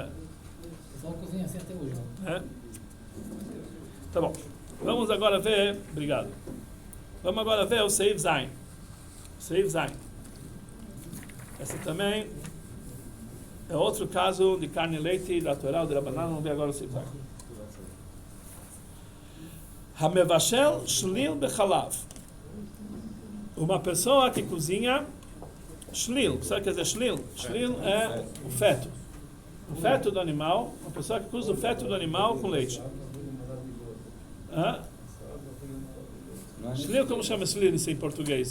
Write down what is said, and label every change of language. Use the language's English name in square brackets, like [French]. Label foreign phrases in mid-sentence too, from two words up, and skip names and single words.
[Portuguese] O pessoal cozinha assim até hoje. É? Tá bom. Vamos agora ver... Obrigado. Vamos agora ver o Seif Zain. Seif Zain. Essa também é outro caso de carne e leite da Torá, de Rabanan. Vamos ver agora o Seif Zain. [Hebrew] המבשל שליל בחלב. [Portuguese] Uma pessoa que cozinha shlil. Sabe o que quer dizer shlil? Shlil é o feto. O feto do animal. Uma pessoa que cozinha o feto do animal com leite. Shlil, como chama shlil isso em português?